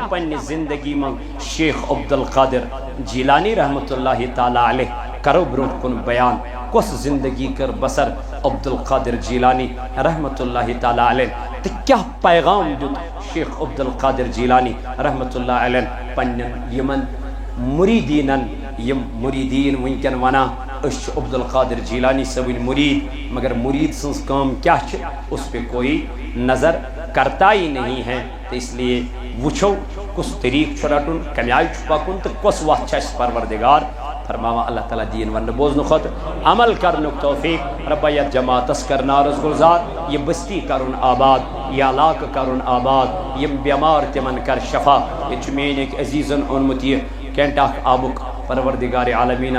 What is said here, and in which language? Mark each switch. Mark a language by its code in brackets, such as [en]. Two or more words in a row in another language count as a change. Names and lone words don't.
[ks] پننہِ زندگی منٛز شیخ عبدالقادر جیلانی [ar] رحمۃ اللہ تعالیٰ علیہ [ks] کرو برونٛٹھ کُن بیان کۄس زندگی کٔر بسر عبدالقادر جیلانی [ar] رحمۃ اللہ تعالیٰ علیہ [ks] تہٕ کیاہ پیغام دیُت شیخ عبدالقادر جیلانی [ar] رحمۃ اللہ علیہ [ks] پننٮ۪ن یمن مریٖدیٖنن یم مریٖدیٖن ونکٮ۪ن ونان أسۍ چھِ عبدالقادر جیلانی صٲبٕنۍ مریٖد مگر مریٖد سٕنٛز کٲم کیاہ چھِ [ur] اس پہ کوئی نظر کرتا ہی نہیں ہے تو اس لیے [ks] وچھو کس طریق چھُ رٹُن کمہِ آیہِ چھُ پکُن تہٕ کۄس وتھ چھِ اَسہِ پروردگار فرماوان اللہ تعالیٰ دین وننہٕ بوزنہٕ خٲطرٕ عمل کرنُک توفیق ربا یتھ جماعتس کر نارس گُلزار یہِ بستی کرُن آباد یہِ علاقہٕ کرُن آباد یم بیمار تمن کر شفا ییٚتہِ چھُ میٛٲنۍ أکۍ عزیٖزن اوٚنمُت یہِ کینٹاک آبُک پروردگار عالمیٖنہ